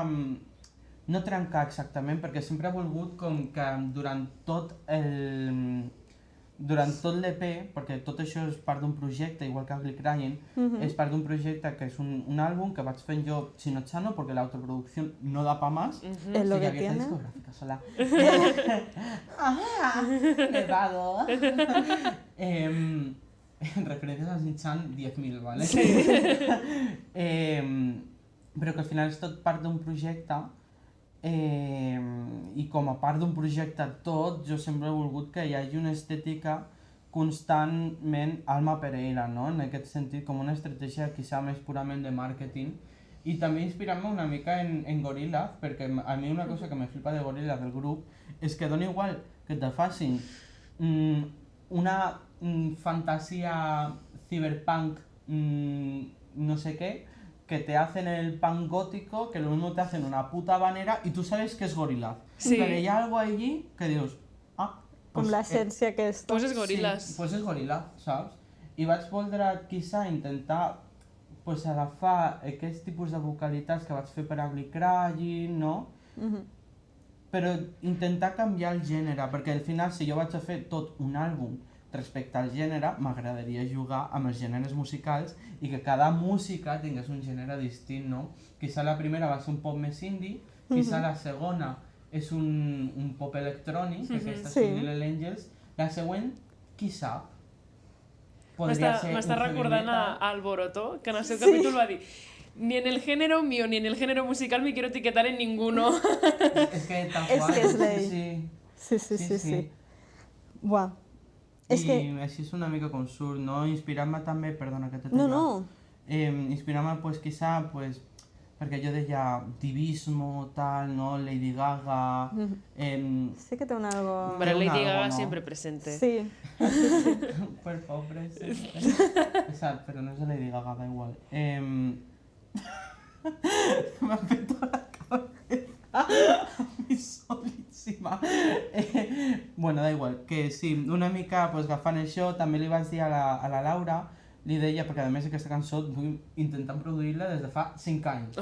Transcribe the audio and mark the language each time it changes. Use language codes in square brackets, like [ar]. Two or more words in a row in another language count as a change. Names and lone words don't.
[ca] No trencar exactament, perquè sempre he volgut com que durant tot l'EP, perquè tot això és part d'un projecte, igual que Ugly Crying, és part d'un projecte que és un àlbum que vaig fent jo [es] chino chano, [ca] perquè la autoproducció [es] no da pa más. Es lo que tiene. Discográfica sola. Nevado. Referencias a Shin-chan 10.000, ¿vale? Sí. [ca] Però que al final és tot part d'un projecte i com a part d'un projecte tot, jo sempre he volgut que hi hagi una estètica constantment Alma Pereira, no? En aquest sentit, com una estratègia quizá més purament de màrqueting i també inspirant-me una mica en Gorillaz, perquè a mi una cosa que me flipa de Gorillaz del grup és que dona igual [es] que te facin una fantasia cyberpunk no sé qué, que te hacen el punk gótico, que lo mismo te hacen una puta habanera y tú sabes que es Gorillaz. [ca] Sí. [es] Pero hay algo allí que dius, [ca] Com l'essència aquesta. Pues és Gorillaz. Sí, pues és Gorillaz, saps? I vaig voldre, quizá, intentar pues, agafar aquest tipus de vocalitats que vaig fer per Ugly Crying, no? Però intentar canviar el gènere, perquè al final, si jo vaig a fer tot un àlbum respecte al gènere, m'agradaria jugar amb els gèneres musicals i que cada música tingués un gènere distint, no? Quizá la primera va ser un pop més indie, quizá la segona és un pop electrònic, que aquesta és Little Angels, la següent, qui sap? M'està recordant a Alborotó, que en el seu capítol va dir [es] ni en el género mío ni en el género musical me quiero etiquetar en ninguno. [ca] És que tal qual, És lei. Sí. Buah. I així és una mica com surt, no? Inspirant-me també, perdona que t'he tallat. No. inspirant-me, pues, quizá, pues, perquè jo deia divismo, tal, no? Lady Gaga... Sí que té un algo... [es] Pero un Lady algo, Gaga ¿no? siempre presente. Sí. [ca] Per favor, exacte, però no és de Lady Gaga, [es] da igual. [ca] M'ha fet tota la cabeza a mi solíssima. [es] Bueno, da igual, [ca] que sí, una mica pues, agafant això, també li vaig dir a la Laura, li deia, perquè a més aquesta cançó vull intentant produir-la des de fa 5 anys.